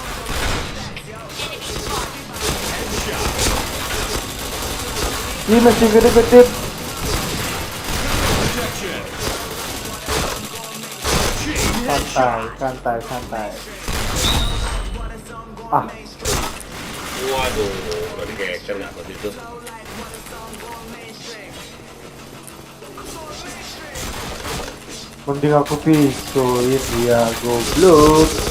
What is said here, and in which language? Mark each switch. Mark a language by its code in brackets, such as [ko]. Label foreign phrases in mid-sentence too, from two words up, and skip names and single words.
[id] Ih, masih gede-gede. [en] Protection. Chain [id] Santai, headshot. santai, santai. Ah, Waduh, udah digeser nggak waktu itu. mending aku pisuin dia goblok.